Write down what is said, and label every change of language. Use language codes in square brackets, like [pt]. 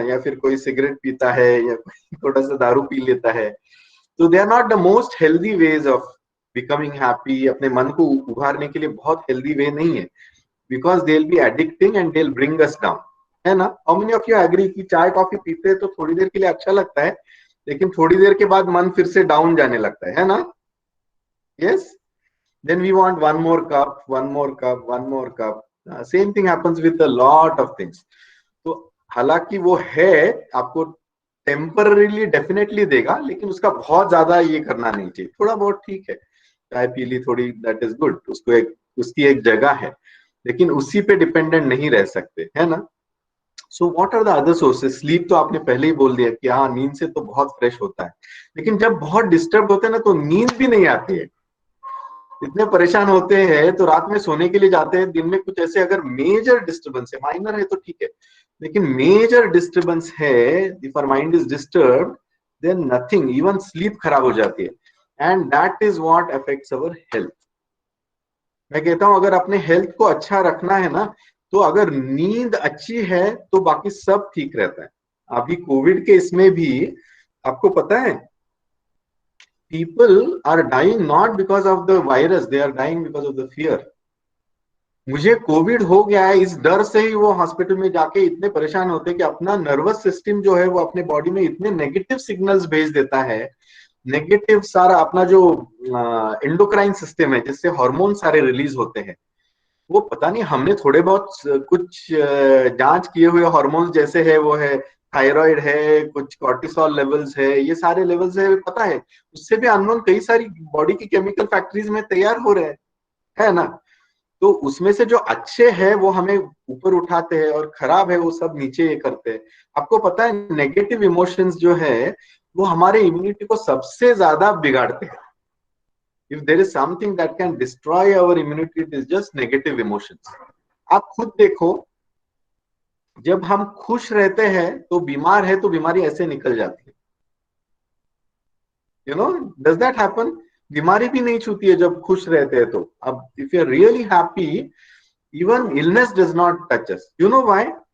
[hi] या फिर कोई सिगरेट पीता है या थोड़ा सा दारू पी लेता है, तो [en] They are not the most healthy ways of becoming happy. [hi] अपने मन को उभारने के लिए बहुत हेल्दी वे नहीं है, [en] because they will be addicting and they will bring us down, [hi] है ना। [en] how many of you agree [hi] कि चाय कॉफी पीते हैं तो थोड़ी देर के लिए अच्छा लगता है, लेकिन थोड़ी देर के बाद मन फिर से डाउन जाने लगता है ना। [en] Yes. Then we want one more cup, one more cup, one more cup. Same thing happens with a lot of things. [hi] तो हालांकि वो है, आपको टेम्पररीली डेफिनेटली देगा, लेकिन उसका बहुत ज्यादा ये करना नहीं चाहिए, थोड़ा बहुत ठीक है, चाय पी ली थोड़ी, [en] that is good, [hi] उसको एक उसकी एक जगह है, लेकिन उसी पे डिपेंडेंट नहीं रह सकते, है ना। [en] So what are the other sources? [hi] Sleep तो आपने पहले ही बोल दिया कि हाँ, नींद से तो बहुत फ्रेश होता है, लेकिन जब बहुत डिस्टर्ब होते हैं ना तो नींद भी नहीं आती है, इतने परेशान होते हैं तो रात में सोने के लिए जाते हैं, दिन में कुछ ऐसे अगर मेजर डिस्टर्बेंस है, माइनर है तो ठीक है, लेकिन मेजर डिस्टर्बेंस है, [en] if our mind is disturb, then nothing, [hi] even sleep खराब हो जाती है, [en] And that is what affects our health. [hi] मैं कहता हूं अगर अपने हेल्थ को अच्छा रखना है ना, तो अगर नींद अच्छी है तो बाकी सब ठीक रहता है। अभी कोविड के इसमें भी आपको पता है, [en] people are dying not because of the virus, they are dying because of the fear। [hi] मुझे कोविड हो गया है इस डर से ही वो हॉस्पिटल में जाके इतने परेशान होते हैं कि अपना नर्वस सिस्टम जो है वो अपने बॉडी में इतने नेगेटिव सिग्नल्स भेज देता है, नेगेटिव सारा अपना जो एंडोक्राइन सिस्टम है जिससे हार्मोन सारे रिलीज होते हैं, वो पता नहीं, हमने थोड़े बहुत कुछ जांच किए हुए हार्मोन्स जैसे है, वो है थायराइड है, कुछ कॉर्टिसोल लेवल्स है, ये सारे लेवल्स है पता है, उससे भी अननोन कई सारी बॉडी की केमिकल फैक्ट्रीज में तैयार हो रहे हैं, है ना। तो उसमें से जो अच्छे हैं वो हमें ऊपर उठाते हैं और खराब है वो सब नीचे ये करते हैं। आपको पता है नेगेटिव इमोशंस जो है वो हमारे इम्यूनिटी को सबसे ज्यादा बिगाड़ते हैं। [en] If there is something that can destroy our immunity, it is just negative emotions। [hi] आप खुद देखो, जब हम खुश रहते हैं तो बीमार है तो बीमारी ऐसे निकल जाती है, [en] You know, does that happen? [hi] बीमारी भी नहीं छूती है जब खुश रहते हैं तो। अब [en] If you are really happy, even illness does not touch us, you know why?